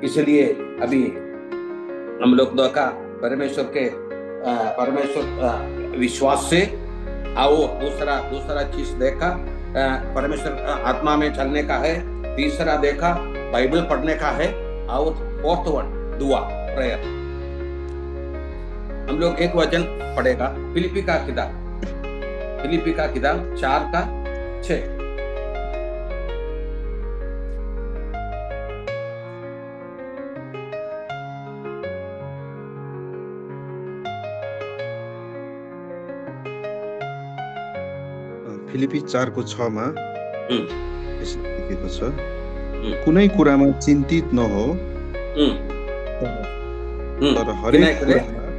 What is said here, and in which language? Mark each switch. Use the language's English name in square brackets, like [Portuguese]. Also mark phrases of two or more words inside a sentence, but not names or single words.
[Hindi] इसलिए अभी हम लोग का परमेश्वर विश्वास से आओ, दूसरा चीज देखा परमेश्वर आत्मा में चलने का है, तीसरा देखा बाइबल पढ़ने का है, और [English] fourth one [Hindi] दुआ, प्रेयर। हम लोग एक वचन पढ़ेगा फिलिपी का किताब 4:6। [Nepali] फिलिपी 4:6 मा यसो लेखेको छ, कुनै कुरामा चिन्तित नहो, तर हरेक कुरामा